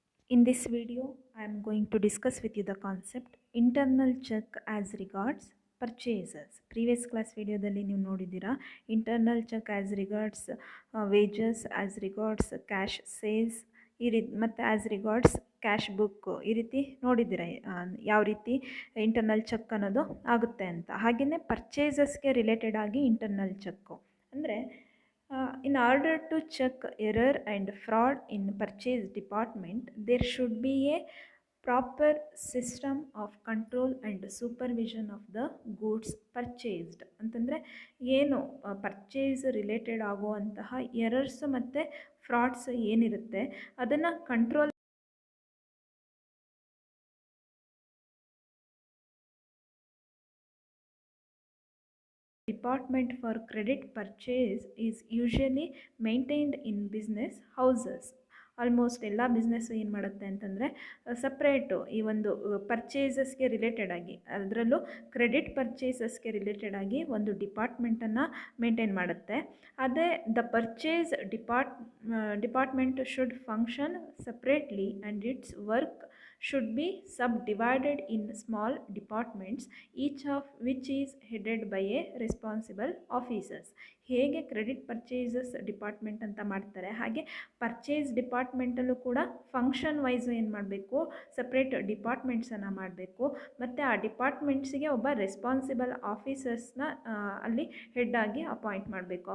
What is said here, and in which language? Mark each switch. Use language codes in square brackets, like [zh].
[en] In this video, I am going to discuss with you the concept internal check as regards purchases. Previous class video [kn] dalli ನೀವು ನೋಡಿದ್ದೀರಾ [en] internal check as regards wages, as regards cash sales [kn] ಈ ರೀತಿ ಮತ್ತು [en] as regards [kn] cash book ಈ ರೀತಿ ನೋಡಿದ್ದೀರಾ ಯಾವ ರೀತಿ ಇಂಟರ್ನಲ್ ಚೆಕ್ ಅನ್ನೋದು ಆಗುತ್ತೆ ಅಂತ. ಹಾಗೆಯೇ ಪರ್ಚೇಸಸ್ಗೆ ರಿಲೇಟೆಡ್ ಆಗಿ ಇಂಟರ್ನಲ್ ಚೆಕ್ಕು ಅಂದರೆ [en] in order to check error and fraud in purchase department, there should be a proper system of control and supervision of the goods purchased. [kn] ಅಂತಂದರೆ ಏನು ಪರ್ಚೇಸ್ ರಿಲೇಟೆಡ್ ಆಗುವಂತಹ errors ಮತ್ತು ಫ್ರಾಡ್ಸ್ ಏನಿರುತ್ತೆ ಅದನ್ನು control [en] Department for credit purchase is usually maintained in business houses. [kn] Almost ಎಲ್ಲ business ಏನು ಮಾಡುತ್ತೆ ಅಂತಂದರೆ ಸಪ್ರೇಟು ಈ ಒಂದು ಪರ್ಚೇಸಸ್ಗೆ ರಿಲೇಟೆಡ್ ಆಗಿ, ಅದರಲ್ಲೂ ಕ್ರೆಡಿಟ್ ಪರ್ಚೇಸಸ್ಗೆ ರಿಲೇಟೆಡ್ ಆಗಿ ಒಂದು ಡಿಪಾರ್ಟ್ಮೆಂಟನ್ನು ಮೇಂಟೈನ್ ಮಾಡುತ್ತೆ. [en] ಅದೇ the purchase department should function separately and its work should be subdivided in small departments, each of which is headed by a responsible officers. [kn] ಹೇಗೆ ಕ್ರೆಡಿಟ್ ಪರ್ಚೇಸಸ್ ಡಿಪಾರ್ಟ್ಮೆಂಟ್ ಅಂತ ಮಾಡ್ತಾರೆ ಹಾಗೆ ಪರ್ಚೇಸ್ ಡಿಪಾರ್ಟ್ಮೆಂಟಲ್ಲೂ ಕೂಡ function wise ಏನು ಮಾಡಬೇಕು, separate ಡಿಪಾರ್ಟ್ಮೆಂಟ್ಸನ್ನು ಮಾಡಬೇಕು ಮತ್ತು ಆ ಡಿಪಾರ್ಟ್ಮೆಂಟ್ಸಿಗೆ ಒಬ್ಬ ರೆಸ್ಪಾನ್ಸಿಬಲ್ ಆಫೀಸರ್ಸ್ನ ಅಲ್ಲಿ ಹೆಡ್ ಆಗಿ ಅಪಾಯಿಂಟ್ ಮಾಡಬೇಕು.